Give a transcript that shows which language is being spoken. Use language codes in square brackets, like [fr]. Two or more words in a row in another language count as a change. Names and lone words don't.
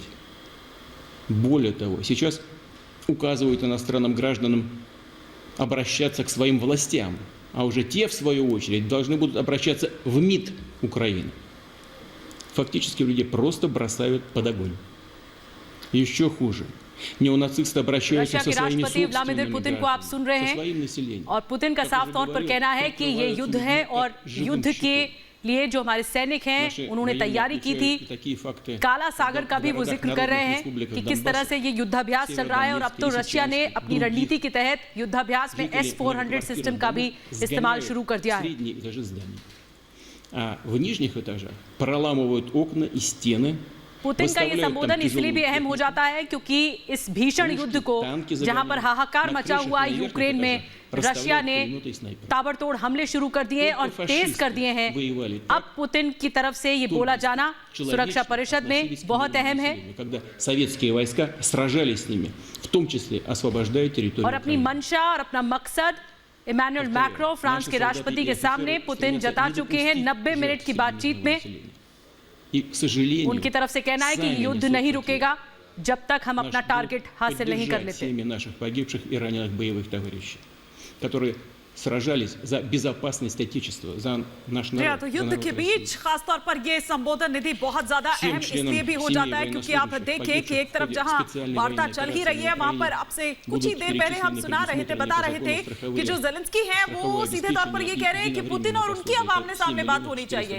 [ru] Более того, сейчас указывают иностранным гражданам обращаться к своим властям, а уже те, в свою очередь, должны будут обращаться в МИД Украины. Фактически людей просто бросают под огонь. Еще хуже. Неонацисты обращаются со своими собственными гражданами, со своим населением. [hi] और पुतिन का साफ तौर पर कहना है कि ये युद्ध है और युद्ध के लिए जो हमारे सैनिक हैं उन्होंने तैयारी की थी। काला सागर का भी वो जिक्र कर रहे हैं कि किस तरह से ये युद्धाभ्यास चल रहा है और अब तो रशिया ने अपनी रणनीति के तहत युद्धाभ्यास में S-400 सिस्टम का भी इस्तेमाल शुरू कर दिया है। [ru] А в нижних этажах проламывают окна и стены. [hi] पुतिन का ये संबोधन इसलिए भी अहम हो जाता है क्योंकि इस भीषण युद्ध को, जहां पर हाहाकार मचा हुआ है यूक्रेन में, रशिया ने ताबड़तोड़ हमले शुरू कर दिए और तेज कर दिए हैं। अब पुतिन की तरफ से ये बोला जाना सुरक्षा परिषद में बहुत अहम है। [ru] советские войска сражались с ними, в том числе освобождая территорию. [hi] और अपनी मंशा और अपना मकसद इमैनुअल मैक्रो, फ्रांस के राष्ट्रपति के सामने पुतिन जता चुके हैं 90 मिनट की बातचीत में। उनकी तरफ से कहना है कि युद्ध नहीं रुकेगा जब तक हम अपना टारगेट हासिल नहीं कर लेते। [ru] наших погибших и раненых боевых товарищей, которые सराजालिस за безопасность Отечества, за наш народ। [hi] तो युद्ध के बीच खासतौर पर ये संबोधन निधि बहुत ज्यादा अहम इसलिए भी हो जाता है क्योंकि आप देखिए कि एक तरफ जहां वार्ता चल ही रही है, वहां पर अब से कुछ ही देर पहले हम सुना रहे थे, बता रहे थे कि जो ज़ेलेंस्की हैं वो सीधे तौर पर ये कह रहे हैं कि पुतिन और उनकी अब आमने सामने बात होनी चाहिए।